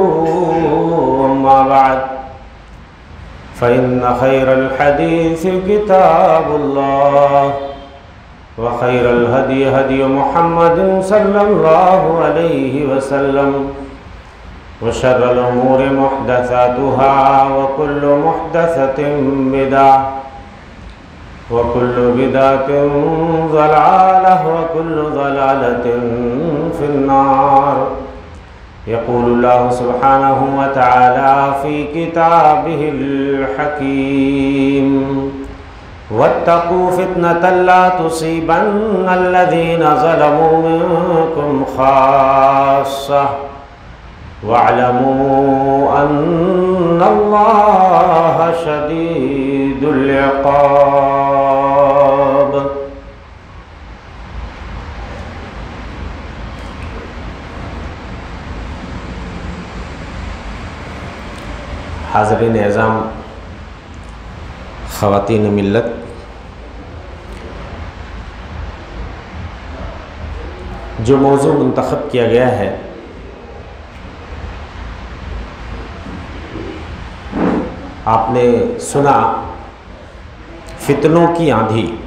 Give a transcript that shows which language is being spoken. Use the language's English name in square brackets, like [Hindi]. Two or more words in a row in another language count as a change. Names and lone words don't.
[Arabic] أما بعد فإن خير الحديث كتاب الله وخير الهدي هدي محمد صلى الله عليه وسلم وشر الأمور محدثاتها وكل محدثة بدعة وكل بدعة ضلالة وكل ضلالة في النار. يقول الله سبحانه وتعالى في كتابه الحكيم واتقوا فتنة لا تصيبن الذين ظلموا منكم خاصة واعلموا أن الله شديد العقاب. [Urdu] حاضرین عظام, خواتین ملت، جو موضوع منتخب کیا گیا ہے آپ نے سنا، فتنوں کی آندھی.